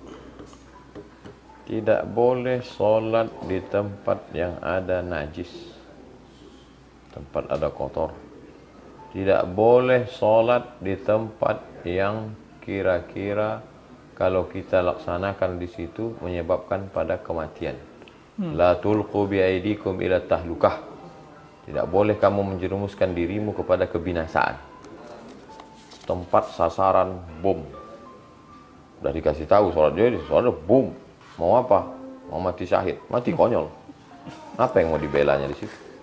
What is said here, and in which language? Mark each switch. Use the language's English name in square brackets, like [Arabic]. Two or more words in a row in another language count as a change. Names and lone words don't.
[Indonesian] Tidak boleh sholat di tempat yang ada najis, tempat ada kotor. Tidak boleh sholat di tempat yang kira-kira kalau kita laksanakan di situ menyebabkan pada kematian. [Arabic] لا تلقوا بأيديكم إلى التهلكة. [Indonesian] Tidak boleh kamu menjerumuskan dirimu kepada kebinasaan. Tempat sasaran bom. Udah dikasih tahu sholat jadi sholat bom. Mau apa? Mau mati syahid, mati konyol. Apa yang mau dibelanya di situ?